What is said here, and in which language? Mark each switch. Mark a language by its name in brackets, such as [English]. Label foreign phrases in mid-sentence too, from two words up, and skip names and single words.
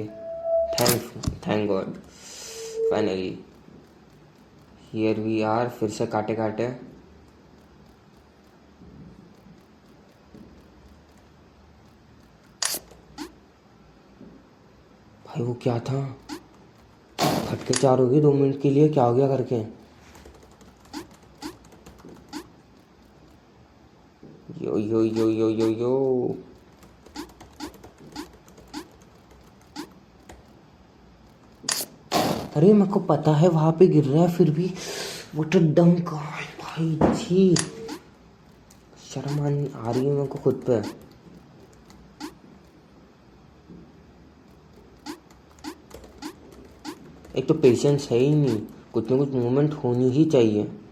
[English] Thank God, finally here we are. [Hindi] फिर से काटे काटे। भाई वो क्या था? फटके चार हो गए 2 मिनट के लिए, क्या हो गया करके? यो यो यो यो यो यो। अरे मेरे को पता है वहां पे गिर रहा है, फिर भी वो तो डम का भाई छी। शर्म आ रही है मेरे को खुद पे। एक तो पेशेंस है ही नहीं, कुछ ना कुछ मूवमेंट होनी ही चाहिए।